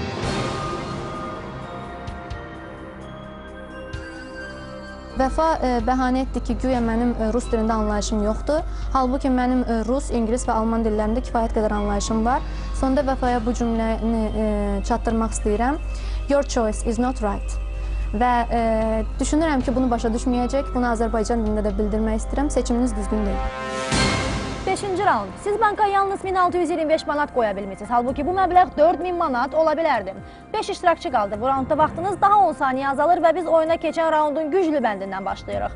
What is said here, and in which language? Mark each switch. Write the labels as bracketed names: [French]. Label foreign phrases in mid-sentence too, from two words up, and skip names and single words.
[Azerbaijani] Vəfa bəhanə etdi ki, güya mənim rus dilində anlayışım yoxdur. Halbuki mənim rus, ingilis və alman dillərində kifayət qədər anlayışım var. Sonda Vəfaya bu cümləni çatdırmaq istəyirəm. [English] Your choice is not right. [Azerbaijani] Və düşünürəm ki, bunu başa düşməyəcək. Bunu Azərbaycan dilində də bildirmək istəyirəm. Seçiminiz düzgün deyil. 5-ci raund. Siz banka yalnız 1625 manat qoya bilmişsiniz. Halbuki bu məbləğ 4000 manat ola bilərdi. 5 iştirakçı qaldı. Bu raundda vaxtınız daha 10 saniyə azalır və biz oyuna keçən raundun güclü bəndindən başlayırıq.